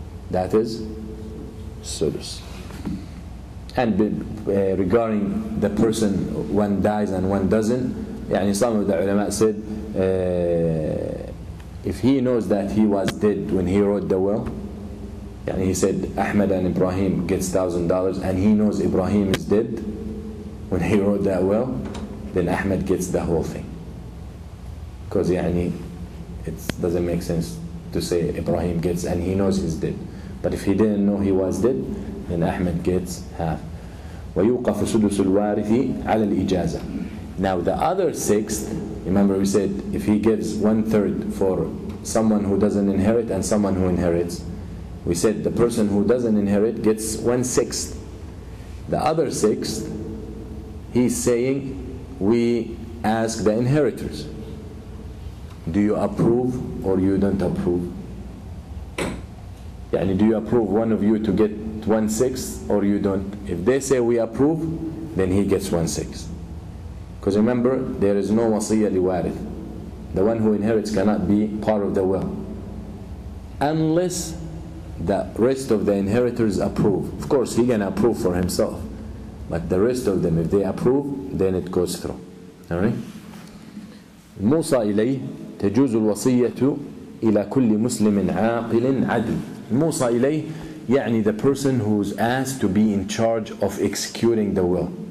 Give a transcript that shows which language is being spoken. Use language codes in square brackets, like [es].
[en] That is sudus. And regarding the person, one dies and one doesn't, some of the ulama said, if he knows that he was dead when he wrote the will, he said Ahmed and Ibrahim gets $1,000 and he knows Ibrahim is dead when he wrote that will, then Ahmed gets the whole thing. Because it doesn't make sense to say Ibrahim gets and he knows he's dead. But if he didn't know he was dead, then Ahmed gets half. [ar] ويوقف سدس الوارث على الإجازة. [en] Now the other sixth, remember we said if he gives 1/3 for someone who doesn't inherit and someone who inherits, we said the person who doesn't inherit gets 1/6. The other sixth, he's saying we ask the inheritors, do you approve or you don't approve? Do you approve one of you to get 1/6 or you don't? If they say we approve, then he gets 1/6. Because remember, there is no wasiyya liwarith. The one who inherits cannot be part of the will unless the rest of the inheritors approve. Of course, he can approve for himself, but the rest of them, if they approve, then it goes through. Alright? [ar] الموصى إليه تجوز الوصية إلى كل مسلم عاقل عدل. الموصى إليه [en] يعني the person who's asked to be in charge of executing the will.